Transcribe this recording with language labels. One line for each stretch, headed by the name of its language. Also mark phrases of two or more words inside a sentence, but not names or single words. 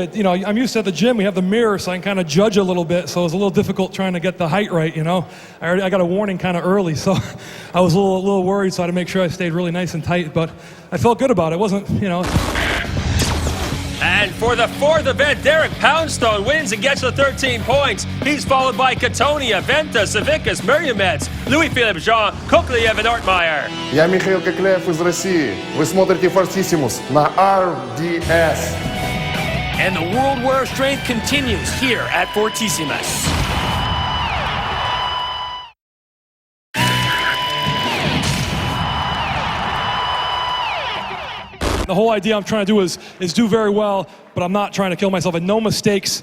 English: I'm used to at the gym, we have the mirror, so I can kind of judge a little bit, so it was a little difficult trying to get the height right, I got a warning kind of early, so I was a little worried, so I had to make sure I stayed really nice and tight, but I felt good about it. It wasn't, And for the fourth event, Derek Poundstone wins and gets the 13 points. He's followed by Katonia, Venta, Savickas, Merriamets, Louis-Philippe Jean, Koklyev, and Ortmeyer.
Russian: Я Михаил Коклеев из России. Вы смотрите Fortissimus на RDS.
English: And the World War of Strength continues here at Fortissimus. The whole idea I'm trying to do is do very well, but I'm not trying to kill myself, and no mistakes.